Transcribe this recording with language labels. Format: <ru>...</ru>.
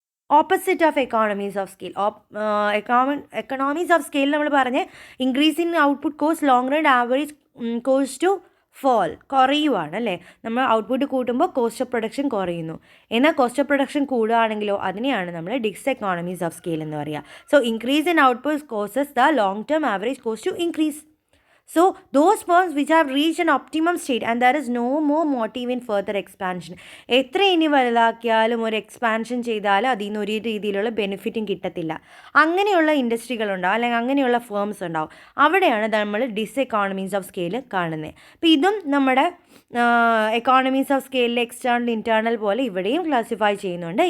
<en>Opposite of economies of scale. Economies of scale നമ്മൾ പറഞ്ഞ് increase in output cost long run average cost to fall,</en> <ml>കുറയുവാണ് അല്ലേ. നമ്മൾ output കൂട്ടുമ്പോൾ cost of production കുറയുന്നു. എന്നാൽ cost of production കൂടുകയാണെങ്കിലോ അതിനെയാണ് നമ്മൾ ഡിസെക്കോണമീസ് ഓഫ് സ്കെയിൽ എന്ന് പറയുക.</ml> <en>So increase in output causes the long term average cost to increase. So those firms which have reached an optimum state and there is no more motive in further expansion.</en> <ml>എത്ര ഇനി വലുതാക്കിയാലും ഒരു expansion ചെയ്താലും അതിൽ നിന്ന് ഒരു രീതിയിലുള്ള ബെനിഫിറ്റും കിട്ടത്തില്ല. അങ്ങനെയുള്ള ഇൻഡസ്ട്രികളുണ്ടാവും അല്ലെങ്കിൽ അങ്ങനെയുള്ള ഫേംസ് ഉണ്ടാവും. അവിടെയാണ് നമ്മൾ ഡിസെക്കോണമീസ് ഓഫ് സ്കെയിൽ കാണുന്നത്. അപ്പോൾ ഇതും നമ്മുടെ എക്കോണമീസ് ഓഫ് സ്കെയിലിലെ എക്സ്റ്റേണൽ ഇൻറ്റേർണൽ പോലെ ഇവിടെയും ക്ലാസിഫൈ ചെയ്യുന്നുണ്ട്.</ml>